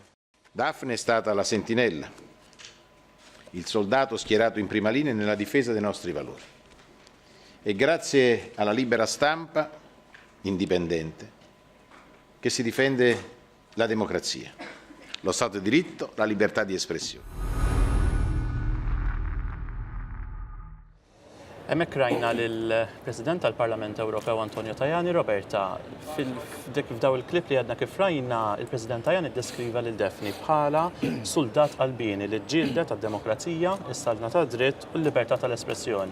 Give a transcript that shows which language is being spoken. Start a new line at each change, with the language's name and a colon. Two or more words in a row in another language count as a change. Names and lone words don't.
Italian: Daphne è stata la sentinella, il soldato schierato in prima linea nella difesa dei nostri valori. E grazie alla libera stampa indipendente che si difende la democrazia, lo Stato di diritto, la libertà di espressione.
Maltese: Hemmhekk rajna lill-President tal-Parlament Ewropew Antonio Tajani, Roberta, f'daw il-klip li għadna kif rajna il-President Tajani ddeskriva lil Daphne bħala soldat qalbini li ġġieldet għad-demokrazija, is-salna tad-dritt u l-libertà tal-espressjoni.